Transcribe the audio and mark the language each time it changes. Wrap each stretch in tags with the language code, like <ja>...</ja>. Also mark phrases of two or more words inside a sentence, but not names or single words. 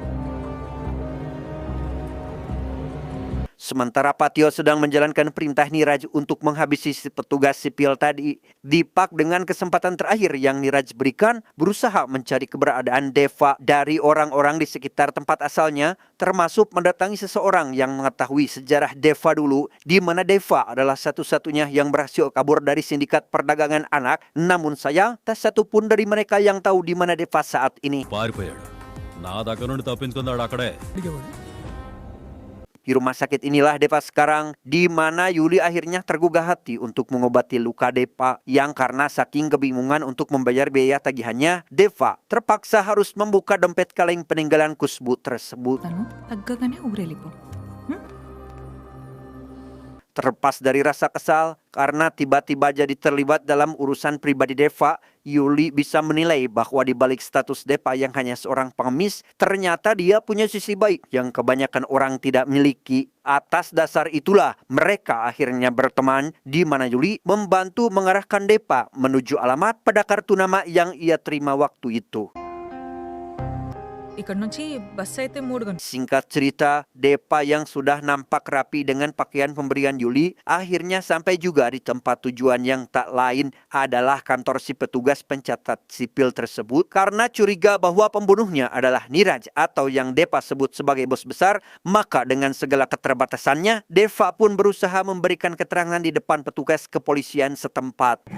<id>Sementara Patio sedang menjalankan perintah Niraj untuk menghabisi si petugas sipil tadi, Deepak dengan kesempatan terakhir yang Niraj berikan berusaha mencari keberadaan Deva dari orang-orang di sekitar tempat asalnya, termasuk mendatangi seseorang yang mengetahui sejarah Deva dulu, di mana Deva adalah satu-satunya yang berhasil kabur dari sindikat perdagangan anak. Namun sayang, tak satu pun dari mereka yang tahu di mana Deva saat ini.</id> <te>పారిపోయాడు నా దగ్గర నుండి తప్పించుకున్నాడు అక్కడే</te> <id>Di rumah sakit inilah Deva sekarang, di mana Yuli akhirnya tergugah hati untuk mengobati luka Deva yang karena saking kebingungan untuk membayar biaya tagihannya, Deva terpaksa harus membuka dompet kaleng peninggalan Kusbu tersebut.</id> <te>తగ్గగానే ఊరెళ్ళిపో.</te> <id>Terlepas dari rasa kesal karena tiba-tiba jadi terlibat dalam urusan pribadi Deva, Yuli bisa menilai bahwa di balik status Deva yang hanya seorang pengemis, ternyata dia punya sisi baik yang kebanyakan orang tidak miliki. Atas dasar itulah mereka akhirnya berteman, di mana Yuli membantu mengarahkan Deva menuju alamat pada kartu nama yang ia terima waktu itu.</id> <te>ఇక్కడ నుంచి బస్ అయితే 3 గంటలు.</te> <id>Singkat cerita, Deva yang sudah nampak rapi dengan pakaian pemberian Yuli akhirnya sampai juga di tempat tujuan yang tak lain adalah kantor si petugas pencatat sipil tersebut. Karena curiga bahwa pembunuhnya adalah Niraj atau yang Deva sebut sebagai bos besar, maka dengan segala keterbatasannya, Deva pun berusaha memberikan keterangan di depan petugas kepolisian setempat.</id>